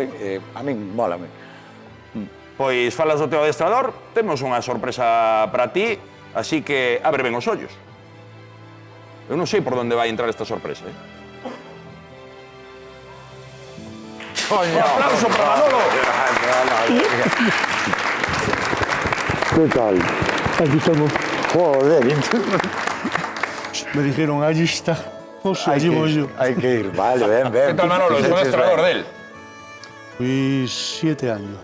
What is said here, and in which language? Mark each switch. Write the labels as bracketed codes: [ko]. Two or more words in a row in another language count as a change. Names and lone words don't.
[gl] A min mólame. Pois falas do teu adestrador, temos unha sorpresa para ti. Así que abre ben os ollos. Eu non sei por onde vai entrar esta sorpresa, [es] Coño! Un aplauso para Manolo! ¿Qué tal? Aquí estamos. Joder, Me dijeron, allí está. Allí voy yo. [gl] hai que ir, vale, ben. [es] Que tal, Manolo? Soy adestrador del. Fui 7 años.